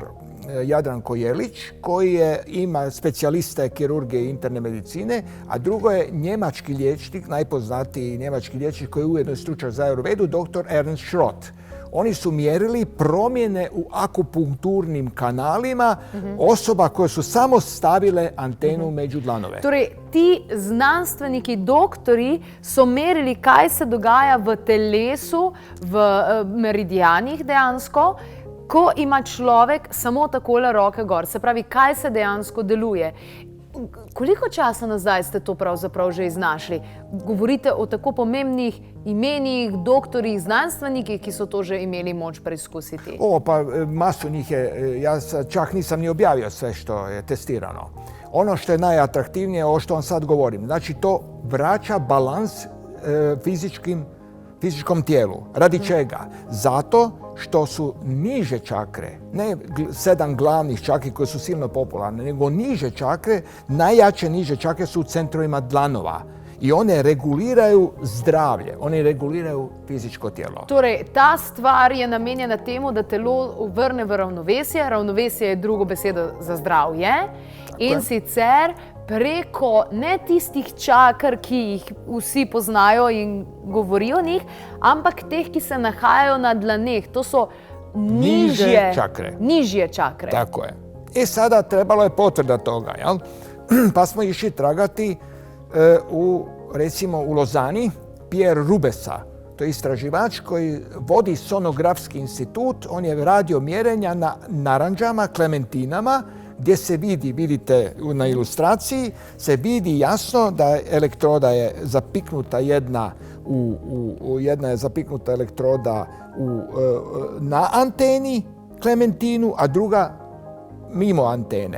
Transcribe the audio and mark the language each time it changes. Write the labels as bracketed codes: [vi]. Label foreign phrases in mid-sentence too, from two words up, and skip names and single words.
[hr] Jadranko Jelić, koji ima specijaliste kirurgije i interne medicine, a drugo je njemački liječnik, najpoznatiji njemački liječnik koji je ujedno stručnjak za Ayurvedu, dr. Ernst Schrott. Oni su mjerili promjene u akupunkturnim kanalima osoba koje su samo stavile antenu među dlanove. [sl] Torej, ti znanstveniki, doktori so merili, kaj se dogaja v telesu, v meridijanih dejansko, ko ima človek samo takole roke gor. Se pravi, kaj se dejansko deluje. Koliko časa nazaj ste to pravzaprav že iznašli? Govorite o tako pomembnih imenih, doktorjih, znanstvenikih, ki so to že imeli moč preizkusiti. [hr] Pa masu njih je, ja čak nisam ni objavio sve što je testirano. Ono što je najatraktivnije, ovo što vam sad govorim, znači to vraća balans fizičkom tijelu. Radi čega? Zato što su niže čakre, ne 7 glavnih čakri koje su silno popularne, nego niže čakre, najjače niže čakre su u centrovima dlanova. I one reguliraju zdravlje, one reguliraju fizičko tijelo. [sl] Torej, ta stvar je namenjena temu, da telo vrne v ravnovesje. Ravnovesje je drugo besedo za zdravje. In sicer preko ne tistih čakr, ki jih vsi poznajo in govorijo o njih, ampak teh, ki se nahajajo na dlaneh. To so nižje čakre. [hr] Tako je. I sada trebalo je potvrda toga, jel? Pa smo išli tragati recimo u Lozani, Pierre Rubesa. To je istraživač koji vodi sonografski institut. On je radio mjerenja na naranđama, klementinama, gdje se vidi, vidite na ilustraciji, se vidi jasno da elektroda je zapiknuta jedna je zapiknuta elektroda na anteni klementinu, a druga mimo antene.